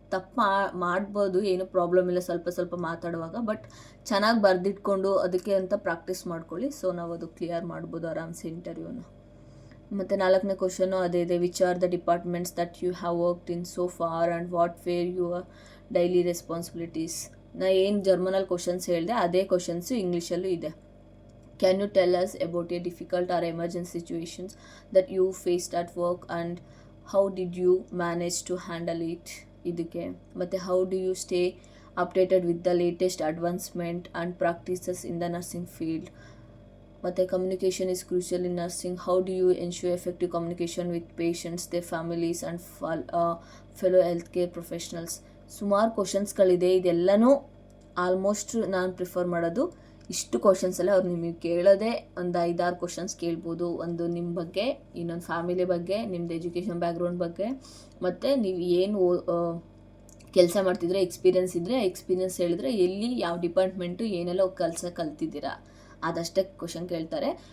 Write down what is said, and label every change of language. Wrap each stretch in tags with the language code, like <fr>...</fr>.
<kn>ತಪ್ಪು ಮಾಡ್ಬೋದು, ಏನೂ ಪ್ರಾಬ್ಲಮ್ ಇಲ್ಲ ಸ್ವಲ್ಪ ಮಾತಾಡುವಾಗ, ಬಟ್ ಚೆನ್ನಾಗಿ ಬರೆದಿಟ್ಕೊಂಡು ಅದಕ್ಕೆ ಅಂತ ಪ್ರಾಕ್ಟೀಸ್ ಮಾಡ್ಕೊಳ್ಳಿ.</kn> <en>so</en> <kn>ನಾವು ಅದು ಕ್ಲಿಯರ್ ಮಾಡ್ಬೋದು ಆರಾಮ್ಸೆ ಇಂಟರ್ವ್ಯೂನ. ಮತ್ತು 4ನೇ ಕ್ವಶನು ಅದೇ ಇದೆ,</kn> <en>Which are the departments that you have worked in so far and what were your daily responsibilities.</en> <kn>ನಾ ಏನು ಜರ್ಮನಲ್ಲಿ ಕ್ವಶನ್ಸ್ ಹೇಳಿದೆ ಅದೇ ಕ್ವಶನ್ಸು ಇಂಗ್ಲೀಷಲ್ಲೂ ಇದೆ.</kn> <en>Can you tell us about a difficult or emergency situations that you faced at work and how did you manage to handle it?</en> <kn>ಇದಕ್ಕೆ ಮತ್ತು</kn> <en>how do you stay updated with the latest advancement and practices in the nursing field?</en> <kn>ಮತ್ತು</kn> <en>communication is crucial in nursing. How do you ensure effective communication with patients, their families and fellow healthcare professionals?</en> <kn>ಸುಮಾರು ಕ್ವಶನ್ಸ್ಗಳಿದೆ. ಇದೆಲ್ಲನೂ almost ನಾನು prefer ಮಾಡೋದು ಇಷ್ಟು questions ಎಲ್ಲ ಅವ್ರು ನಿಮಗೆ ಕೇಳೋದೇ ಒಂದು 5-6 ಕ್ವಶನ್ಸ್ ಕೇಳ್ಬೋದು. ಒಂದು ನಿಮ್ಮ ಬಗ್ಗೆ, ಇನ್ನೊಂದು ಫ್ಯಾಮಿಲಿ ಬಗ್ಗೆ, ನಿಮ್ಮದು ಎಜುಕೇಷನ್ ಬ್ಯಾಕ್ಗ್ರೌಂಡ್ ಬಗ್ಗೆ, ಮತ್ತು ನೀವು ಏನು ಕೆಲಸ ಮಾಡ್ತಿದ್ರೆ ಎಕ್ಸ್ಪೀರಿಯನ್ಸ್ ಇದ್ದರೆ ಎಕ್ಸ್ಪೀರಿಯನ್ಸ್ ಹೇಳಿದ್ರೆ ಎಲ್ಲಿ ಯಾವ ಡಿಪಾರ್ಟ್ಮೆಂಟು ಏನೆಲ್ಲ ಕೆಲಸ ಕಲ್ತಿದ್ದೀರಾ ಅದಷ್ಟೇ ಕ್ವಶನ್ ಕೇಳ್ತಾರೆ.</kn>